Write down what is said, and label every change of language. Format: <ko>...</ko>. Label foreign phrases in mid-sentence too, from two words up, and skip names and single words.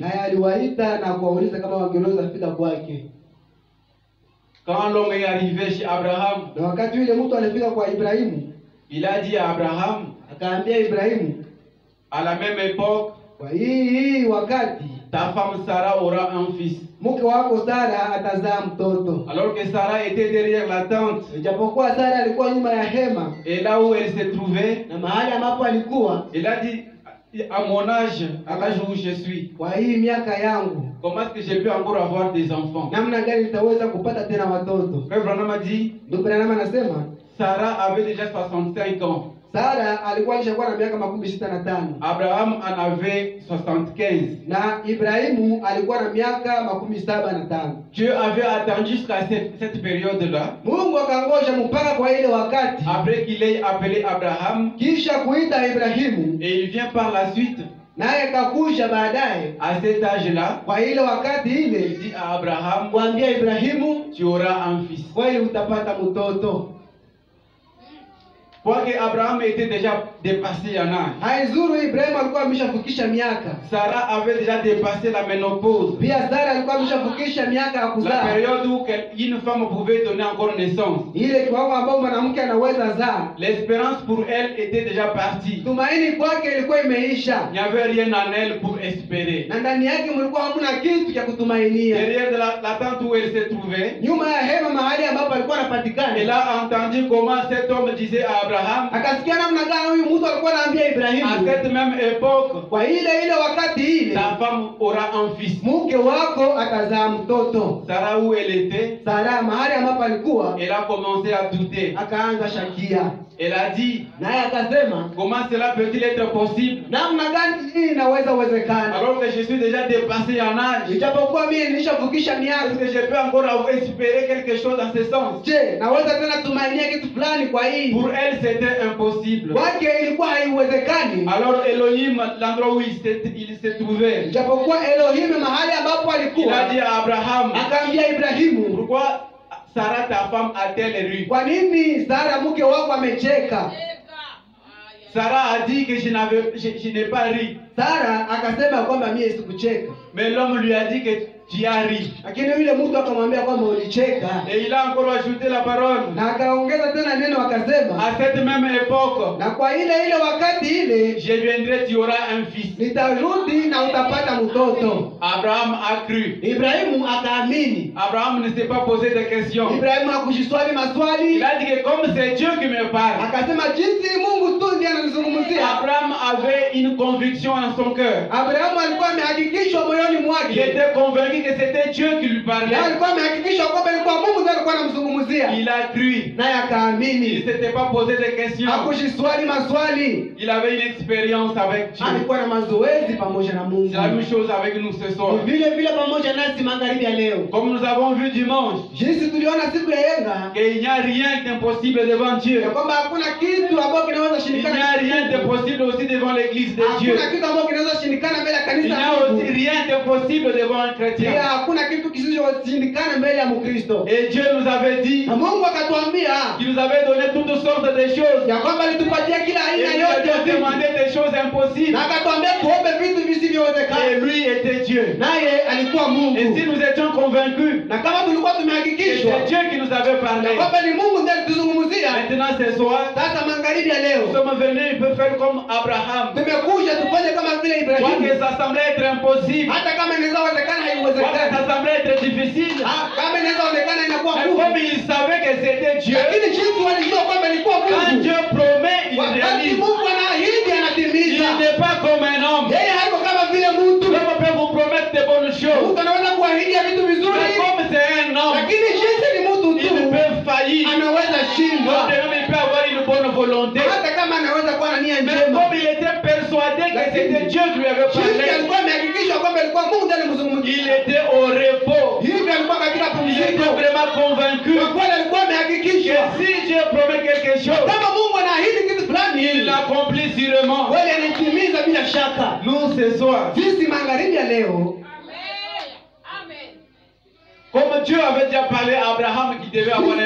<sw>naye aliwaita na kuwauliza kama wangeweza fika kwake.</sw> <fr>Quand l'homme est arrivé chez Abraham,</fr> <sw>Na wakati yule mtu alifika kwa Ibrahimu,</sw> <fr>il a dit à Abraham,</fr> <sw>akaambia Ibrahimu,</sw> <fr>à la même époque,</fr> <sw>kwa hii wakati</sw> <fr>ta femme Sarah aura un fils.</fr> <sw>mke wako Sara atazaa mtoto.</sw> <fr>Alors que Sarah était derrière la tente,</fr> <sw>Ijapokuwa Sara alikuwa nyuma ya hema,</sw> <fr>et là où elle se trouvait,</fr> <sw>na mahali ambapo alikuwa,</sw> <fr>il a dit, à mon âge, à l'âge où je suis,</fr> <sw>kwa hii miaka yangu,</sw> <fr>comment est-ce que j'ai pu encore avoir des enfants?</fr> <sw>namna gani nitaweza kupata tena watoto?</sw> <fr>Frère Branham a dit,</fr> <sw>Ndugu Branham anasema</sw> <fr>Sarah avait déjà 65 ans.</fr> <sw>Sara alikuwa alishakuwa na miaka 65</sw> <fr>Abraham en avait 75.</fr> <sw>na Ibrahimu alikuwa na miaka 75.</sw> <fr>Dieu avait attendu jusqu'à cette période-là,</fr> <sw>Mungu akangoja mpaka kwa ile wakati,</sw> <fr>après qu'il ait appelé Abraham,</fr> <sw>kisha kuita Ibrahimu,</sw> <fr>et il vient par la suite,</fr> <sw>naye kakusha baadaye</sw> <fr>à cet âge-là,</fr> <sw>kwa ile wakati</sw> <fr>il</fr> <sw>ile</sw> <fr>dit à Abraham,</fr> <sw>kuambia Ibrahimu,</sw> <fr>tu auras un fils.</fr> <sw>kweli utapata mtoto.</sw> <fr>Quoique Abraham était déjà dépassé en âge,</fr> <sw>Haizuru Ibrahimu alikuwa ameshafikisha miaka.</sw> <fr>Sarah avait déjà dépassé la ménopause,</fr> <sw>Pia Sara alikuwa ameshafikisha miaka ya</sw> <fr>la</fr> <sw>kuzaa.</sw> <fr>période où une femme pouvait donner encore naissance.</fr> <sw>Ile kiwango ambao mwanamke anaweza zaa.</sw> <fr>L'espérance pour elle était déjà partie.</fr> <sw>Tumaini kwake ilikuwa imeisha.</sw> <fr>Il n'y avait rien en elle pour espérer.</fr> <sw>Na ndani yake mlikuwa hamna kitu cha kutumainia.</sw> <fr>Derrière la tente où elle se trouvait,</fr> <sw>Nyuma ya hema mahali ambapo alikuwa anapatikana.</sw> <fr>elle a entendu comment cet homme disait à Abraham,</fr> <sw>Akasikia namna gani huyu mtu alikuwa anaambia Ibrahimu.</sw> <fr>à cette même époque,</fr> <sw>Kwa ile wakati ile</sw> <fr>ta femme aura un fils.</fr> <sw>mke wako atazaa mtoto.</sw> <fr>Sarah où elle était,</fr> <sw>Sara mahali ambapo alikuwa</sw> <fr>elle a commencé à douter.</fr> <sw>akaanza shakia.</sw> <fr>Elle a dit,</fr> <sw>Naye akasema,</sw> <fr>comment cela peut-il être possible</fr> <sw>namna gani hii inaweza uwezekana?</sw> <fr>alors que je suis déjà dépassé en âge?</fr> <sw>Ijapokuwa mimi nilishafukisha</sw> <fr>Est-ce</fr> <sw>miaka.</sw> <fr>que je peux encore espérer quelque chose dans ce sens?</fr> <sw>Je, naweza tena tumainia kitu fulani kwa hii?</sw> <fr>Pour elle, c'était impossible.</fr> <sw>Kwake ilikuwa haiwezekani.</sw> <fr>Alors Elohim, l'endroit où il se trouvait,</fr> <sw>Ijapokuwa Elohim mahali ambapo</sw> <fr>il a</fr> <sw>alikuwa</sw> <fr>dit à Abraham,</fr> <sw>akaambia Ibrahimu,</sw> <fr>pourquoi Sarah, ta femme, a-t-elle ri?</fr> <sw>kwa nini Sara mke wako amecheka?</sw> <fr>Sarah a dit que je n'ai pas ri.</fr> <sw>Sara akasema kwamba mimi sikucheka.</sw> <fr>Mais l'homme lui a dit que tu as ri.</fr> <sw>Lakini yule mtu akamwambia kwamba ulicheka.</sw> <fr>Et il a encore ajouté la parole.</fr> <sw>Na akaongeza tena neno akasema,</sw> <fr>À cette même époque,</fr> <sw>na kwa ile wakati ile</sw> <fr>je viendrai, tu auras un fils.</fr> <sw>nitarudi na utapata mtoto.</sw> <fr>Abraham a cru.</fr> <sw>Ibrahimu akaamini.</sw> <fr>Abraham ne s'est pas posé de questions.</fr> <sw>Ibrahimu hakujiswali maswali.</sw> <fr>Il a dit que comme c'est Dieu qui me parle,</fr> <sw>Akasema jinsi Mungu tu ndiye ananizungumzia kuzungumzia.</sw> <fr>Abraham avait une conviction en son cœur.</fr> <sw>Abrahamu alikuwa amehakikishwa moyoni</sw> <fr>Il</fr> <sw>mwake.</sw> <fr>était convaincu que c'était Dieu qui lui</fr> <sw>Na</sw> <fr>parlait.</fr> <sw>alikuwa amehakikishwa kwamba ilikuwa Mungu ndiye alikuwa anamzungumzia.</sw> <fr>Il a cru.</fr> <sw>Naye</sw> <fr>Il ne</fr> <sw>akaamini.</sw> <fr>s'était pas posé de questions.</fr> <sw>Hakushiswali maswali.</sw> <fr>Il avait une expérience avec Dieu.</fr> <sw>Alikuwa na mazoezi pamoja na Mungu.</sw> <fr>C'est la même chose avec nous ce soir.</fr> <sw>Ni vile vile pamoja nasi magharibi ya leo.</sw> <fr>Comme nous avons vu dimanche,</fr> <sw>Jinsi tuliona siku ya yenga</sw> <fr>qu'il n'y a rien d'impossible devant Dieu.</fr> <sw>ya kwamba hakuna kitu ambacho kinaweza</sw> <fr>Il</fr> <sw>shindikana.</sw> <fr>n'y a rien d'impossible aussi devant l'église de Dieu.</fr> <sw>Hakuna kitu ambacho kinaweza shindikana mbele ya</sw> <fr>Il</fr> <sw>kanisa</sw> <fr>n'y</fr> <sw>la</sw> <fr>a aussi</fr> <sw>Mungu.</sw> <fr>rien d'impossible devant un</fr> <sw>Pia</sw> <fr>chrétien.</fr> <sw>hakuna kitu kisichoshindikana mbele ya Mkristo.</sw> <fr>Et Dieu nous avait dit</fr> <sw>Na Mungu akatuambia</sw> <fr>qu'il nous avait donné toutes sortes de choses.</fr> <sw>ya kwamba alitupatia kila</sw> <fr>Et</fr> <sw>aina</sw> <fr>il</fr> <sw>yote ya</sw> <fr>avait</fr> <sw>vitu.</sw> <fr>demandé des choses impossibles.</fr> <sw>Na akatuambia tuombe vitu visivyowezekana.</sw> <fr>Et lui était Dieu.</fr> <sw>Naye alikuwa Mungu.</sw> <fr>Et si nous étions convaincus</fr> <sw>Na kama tulikuwa</sw> <fr>que</fr> <sw>tumehakikishwa</sw> <fr>c'est Dieu qui nous avait parlé,</fr> <sw>na kwamba ni Mungu ndiye alituzungumzia,</sw> <fr>maintenant ce soir,</fr> <sw>sasa magharibi ya</sw> <fr>nous</fr> <sw>leo</sw> <fr>sommes venus pour faire comme Abraham.</fr> <sw>tumekuja tufanye kama vile</sw> <fr>Quoi</fr> <sw>Ibrahimu.</sw> <fr>que ça semblait être impossible,</fr> <sw>Hata kama inaweza onekana</sw> <fr>quoi que</fr> <sw>haiwezekani,</sw> <fr>ça semblait être difficile,</fr> <sw>kama inaweza onekana inakuwa</sw> <fr>mais</fr> <sw>ngumu,</sw> <fr>comme il savait que c'était Dieu,</fr> <sw>lakini jinsi walijua kwamba ilikuwa</sw> <fr>quand</fr> <sw>Mungu.</sw> <fr>Dieu promet, il</fr> <sw>Wakati</sw> <fr>réalise.</fr> <sw>Mungu anaahidi</sw> <fr>Il</fr> <sw>anatimiza.</sw> <fr>n'est pas comme un homme.</fr> <sw>Yeye haiko kama vile mtu.</sw> <fr>L'homme peut vous promettre de bonnes choses.</fr> <sw>Mtu anaweza kuahidia vitu vizuri,</sw> <fr>Mais comme c'est un homme,</fr> <sw>lakini jinsi ni mtu</sw> <fr>il</fr> <sw>tu</sw> <fr>peut faillir.</fr> <sw>anaweza shindwa,</sw> <fr>Donc, même il peut avoir une bonne volonté.</fr> <sw>hata kama anaweza kuwa na nia</sw> <fr>Mais</fr> <sw>njema.</sw> <fr>comme il était persuadé que c'était Dieu qui lui avait</fr> <sw>Jinsi</sw> <fr>parlé,</fr> <sw>alikuwa amehakikishwa kwamba ilikuwa Mungu ndiye</sw> <fr>il</fr> <sw>alimzungumzia.</sw> <fr>était au repos.</fr> <sw>Hivi alikuwa katika</sw> <fr>Il était</fr> <sw>pumziko.</sw> <fr>vraiment convaincu</fr> <sw>Kwa kweli alikuwa</sw> <fr>que</fr> <sw>amehakikishwa</sw> <fr>si Dieu promet quelque chose,</fr> <sw>kama Mungu anaahidi kitu fulani,</sw> <fr>il l'accomplit sûrement.</fr> <sw>kweli anaitimiza bila shaka.</sw> <fr>Nous, ce soir,</fr> <sw>Sisi magharibi ya leo,</sw> <fr>comme Dieu avait déjà parlé à Abraham qui devait avoir un</fr>